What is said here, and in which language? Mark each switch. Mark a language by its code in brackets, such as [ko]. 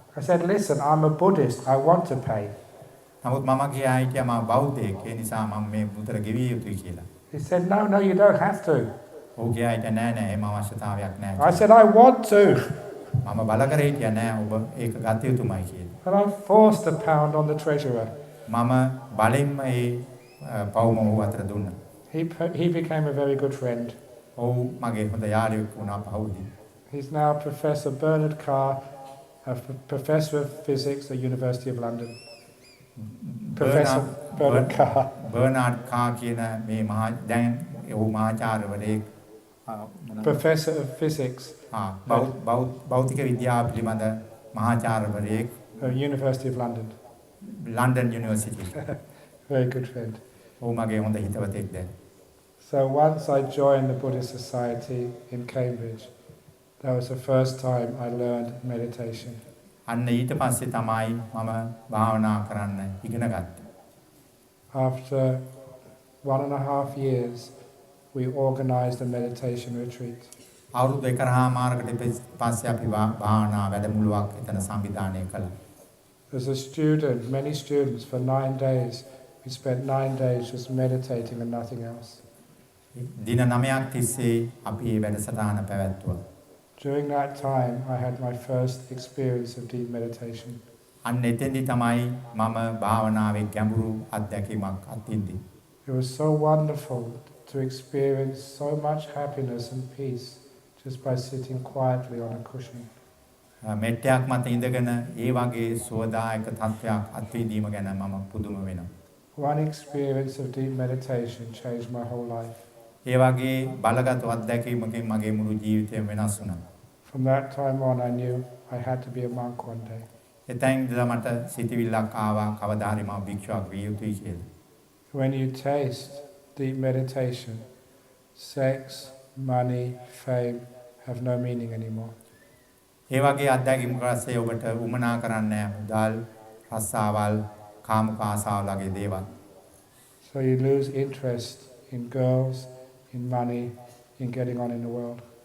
[en] I said, listen, I'm a Buddhist. I want to pay. [si] නමුත් මම කියා හිටියා මම බෞද්ධයෙක්. ඒ නිසා මම මේ මුදල ගෙවිය යුතුයි කියලා. [en] He said, no, you don't have to. [si] ඔව් කියා හිටියා නෑ නෑ එහෙම අවශ්‍යතාවයක් නෑ. [en] I said, I want to. [si] මම බල කර හිටියා නෑ ඔබ ඒක ගත යුතුමයි කියලා. [en] And I forced £1 on the treasurer. [si] මම බලෙන්ම ඒ පවුම ඔහු අතර දුන්නා. [en] He became a very good friend. [si] ඔව් මගේ හොඳ යාළුවෙක් වුණා පහුවදී. [en] He's now Professor Bernard Carr, a professor of physics at University of London. Professor Bernard Carr. [si] Bernard Carr කියන මේ මහා දැන් ඔහු මහාචාර්යවරයෙක්. [en] Professor of physics. [si] භෞතික විද්‍යාව පිළිබඳ මහාචාර්යවරයෙක්. [en] University of London. London University. Very good friend. [si] ඔහු මගේ හොඳ හිතවතෙක් දැන්. [en] So once I joined the Buddhist Society in Cambridge, that was the first time I learned meditation. [si] අන්න ඊට පස්සේ තමයි මම භාවනා කරන්න ඉගෙන ගත්තේ. [en] After 1.5 years, we organized a meditation retreat. [si] අවුරුදු 1.5 පස්සේ අපි භාවනා වැඩමුළුවක් එතන සංවිධානය කළා. [en] As a student, many students, for 9 days, we spent 9 days just meditating and nothing else. [si] දින 9ක් තිස්සේ අපි මේ වැඩසටහන පැවැත්වුවා. [en] During that time, I had my first experience of deep meditation. [si] අන්න එතෙන්දි තමයි මම භාවනාවේ ගැඹුරු අත්දැකීමක් අත්විඳි. [en] It was so wonderful to experience so much happiness and peace just by sitting quietly on a cushion. [si] මෙට්ටයක් මත ඉඳගෙන ඒ වගේ සුවදායක තත්වයක් අත්විඳීම ගැන මම පුදුම වෙනවා. [en] One experience of deep meditation changed my whole life. [si] ඒ වගේ බලගත් අත්දැකීමකින් මගේ මුළු ජීවිතයම වෙනස් වුණා. [en] From that time on, I knew I had to be a monk one day. [si] එතෙන් ඉඳලා මට සිතවිල්ලක් ආවා කවදා හරි මම භික්ෂුවක් විය යුතුයි කියලා. [en] When you taste deep meditation, sex, money, fame have no meaning anymore. [si] ඒ වගේ අත්දැකීම් කරස්සේ ඔබට උමනා කරන්නේ මුදල්, රස්සාවල්, කාමක ආසාවල් වගේ දේවල්. [en] So you lose interest in girls, in money, in getting on in the world.